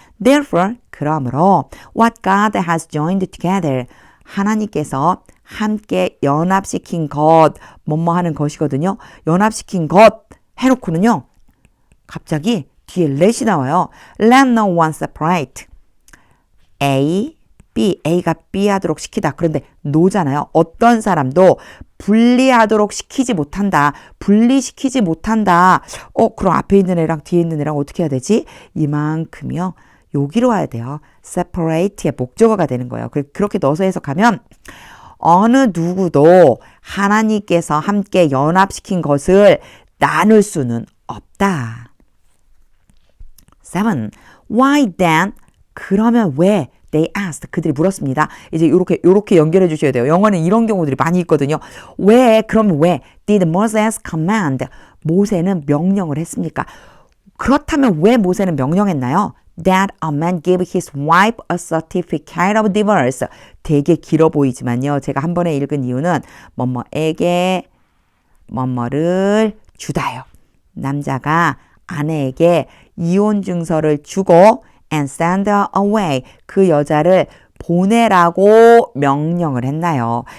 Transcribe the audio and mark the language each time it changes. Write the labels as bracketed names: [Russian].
[English] Therefore, [Korean] 그러므로 [English] what God has joined together. [Korean] 하나님께서 함께 연합시킨 것, 뭐뭐 하는 것이거든요. 연합시킨 것 해놓고는요. 갑자기 뒤에 let이 나와요. [English] Let no one separate. [Korean] A, B, A가 B 하도록 시키다. 그런데 no잖아요. 어떤 사람도 분리하도록 시키지 못한다. 분리시키지 못한다. 그럼 앞에 있는 애랑 뒤에 있는 애랑 어떻게 해야 되지? 이만큼이요. 여기로 와야 돼요. separate의 목적어가 되는 거예요. 그렇게 넣어서 해석하면 어느 누구도 하나님께서 함께 연합시킨 것을 나눌 수는 없다. [English] 7. Why then? [Korean] 그러면 왜? [English] They asked. [Korean] 그들이 물었습니다. 이제 요렇게 연결해 주셔야 돼요. 영어는 이런 경우들이 많이 있거든요. 왜? 그럼 왜? [English] Did Moses command? [Korean] 모세는 명령을 했습니까? 그렇다면 왜 모세는 명령했나요? [English] That a man gave his wife a certificate of divorce. [Korean] 되게 길어 보이지만요. 제가 한 번에 읽은 이유는 뭐뭐에게 뭐뭐를 주다요. 남자가 아내에게 이혼 증서를 주고 [English] and send her away. [Korean] 그 여자를 보내라고 명령을 했나요?